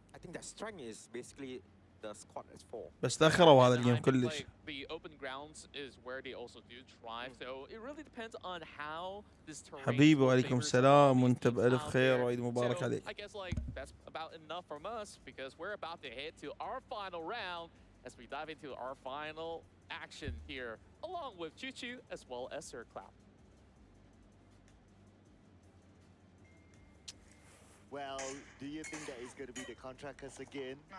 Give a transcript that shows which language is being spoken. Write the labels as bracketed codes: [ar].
[en] I think their strength is basically the squad is 4. [ar] بس تأخروا هذا الجيم كلش. [en] The open grounds is where they also do thrive. So it really depends on how this terrain. [ar] حبيبي وعليكم السلام وانت بألف خير وعيد مبارك عليك. [en] I guess like that's about enough from us because we're about to head to our final round as we dive into our final action here along with Choo Choo as well as Sir Cloud. Well, do you think that he's going to be the contractors again?